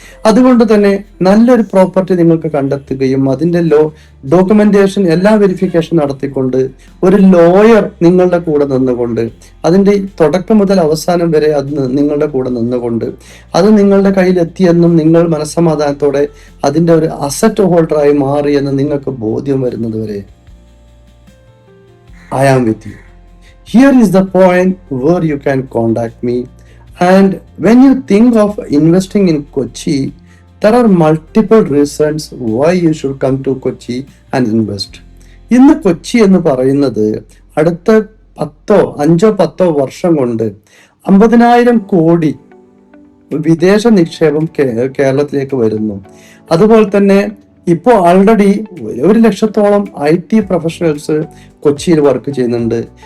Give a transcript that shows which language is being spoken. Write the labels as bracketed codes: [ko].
[ml] അതുകൊണ്ട് തന്നെ നല്ലൊരു പ്രോപ്പർട്ടി നിങ്ങൾക്ക് കണ്ടെത്തുകയും അതിന്റെ ഡോക്യുമെന്റേഷൻ എല്ലാ വെരിഫിക്കേഷൻ നടത്തിക്കൊണ്ട് ഒരു ലോയർ നിങ്ങളുടെ കൂടെ നിന്നുകൊണ്ട്, അതിന്റെ തുടക്കം മുതൽ അവസാനം വരെ അത് നിങ്ങളുടെ കൂടെ നിന്നുകൊണ്ട് അത് നിങ്ങളുടെ കയ്യിൽ എത്തിയെന്നും നിങ്ങൾ മനസ്സമാധാനത്തോടെ അതിന്റെ ഒരു അസറ്റ് ഹോൾഡറായി മാറിയെന്ന് നിങ്ങൾക്ക് ബോധ്യം വരുന്നത് വരെ [en] I am with you. Here is the point where you can contact me. And when you think of investing in Kochi, there are multiple reasons why you should come to Kochi and invest. [ml] ഇന്ന് കൊച്ചി എന്ന് പറയുന്നത് അടുത്ത 5-10 വർഷം കൊണ്ട് 50,000 കോടി വിദേശ നിക്ഷേപം കേരളത്തിലേക്ക് വരുന്നു. അതുപോലെ തന്നെ ഇപ്പോൾ ആൾറെഡി 100,000 IT പ്രൊഫഷണൽസ് കൊച്ചിയിൽ വർക്ക് ചെയ്യുന്നുണ്ട്.